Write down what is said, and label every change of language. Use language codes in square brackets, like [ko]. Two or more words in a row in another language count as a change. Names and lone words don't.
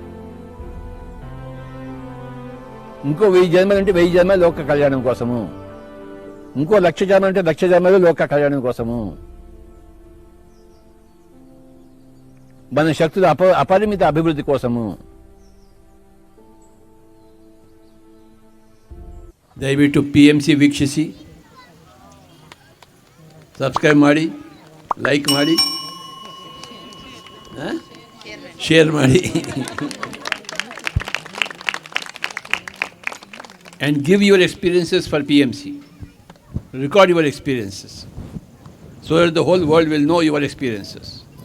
[te] ఇంకో 1000 జన్మలు అంటే 1000 జన్మలు లోక కళ్యాణం కోసము. ఇంకో 1,00,000 జన్మలు అంటే 1,00,000 జన్మలు లోక కళ్యాణం కోసము. మన శక్తుల అపరిమిత అభివృద్ధి కోసము. [kn] ದಯವಿಟ್ಟು PMC ವೀಕ್ಷಿಸಿ, ಸಬ್ಸ್ಕ್ರೈಬ್ ಮಾಡಿ, ಲೈಕ್ ಮಾಡಿ, ಶೇರ್ ಮಾಡಿ, [en] and give your experiences for PMC. Record your experiences so that the whole world will know your experiences.